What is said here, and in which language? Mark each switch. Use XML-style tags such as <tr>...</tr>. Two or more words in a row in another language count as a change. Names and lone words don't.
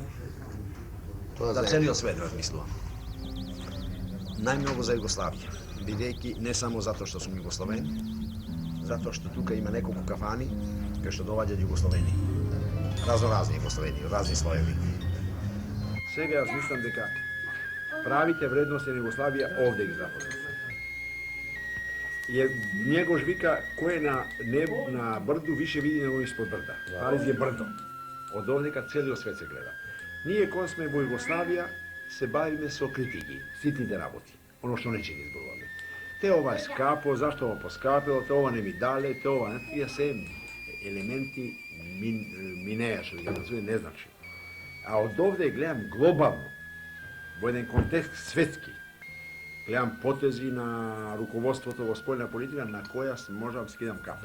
<mk>За целиот свет размислувам. Најмногу за Југославија, бидејќи не само затоа што сум југословен, затоа што тука има неколку кафани кај што доаѓаат југословени. Разноразни југословени, разни слоеви. Сега јас мислам дека правите вредности на Југославија овде ги запознав.</mk> <sr>Jer njegoš vika ko je na brdu više vidi nego ispod brda. Pariz je brdo. Od ovdje kad cijeli svet se gleda. Nije ko sme</sr> <mk>во Југославија се бавиме со критики, ситните работи, оно што не чини зборуваме. Те ова е скапо, зашто ова поскапило, те ова не ми дале, те ова не, тие се елементи минеја, што ги назове не значи. А од овде гледам глобално, во еден контекст светски, гледам потези на руководството во спољна политика на која можам да скидам капа.</mk>